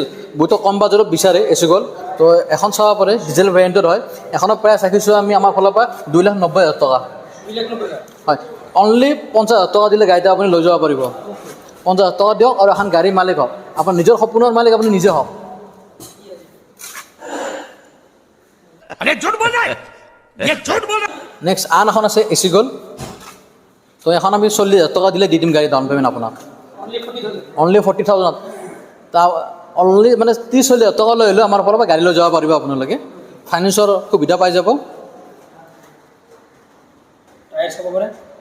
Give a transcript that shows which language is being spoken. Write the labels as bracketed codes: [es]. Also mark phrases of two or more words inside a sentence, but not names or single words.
[as] বহুতো কম বাজেটত বিচাৰে AC গ'ল্ড, তো এখন চাব পাৰে, [en] diesel variantত [as] হয়। এখনৰ প্ৰাইচ ৰাখিছোঁ আমি আমাৰ ফালৰ পৰা 2,90,000 টকা। হয় অনলি 50,000 টকা দিলে গাড়ীটা আপুনি লৈ যাব পাৰিব 50,000 টকা দিয়ক আৰু এখন গাড়ীৰ মালিক হওক আপোনাৰ নিজৰ সপোনৰ মালিক আপুনি নিজে হওক [hi] अरे झूठ बोल रहा है ये झूठ बोल रहा है [as] নেক্সট আন এখন আছে এচি গ'ল তো এখন আমি 40,000 টকা দিলে দি দিম গাড়ী [en] down payment [as] আপোনাক অনলি 40,000 তা অনলি মানে 30,000 টকা লৈ হ'লেও আমাৰ পৰা গাড়ী লৈ যাব পাৰিব আপোনালোকে ফাইনেন্সৰ সুবিধা পাই যাব টায়ার চাব পাৰে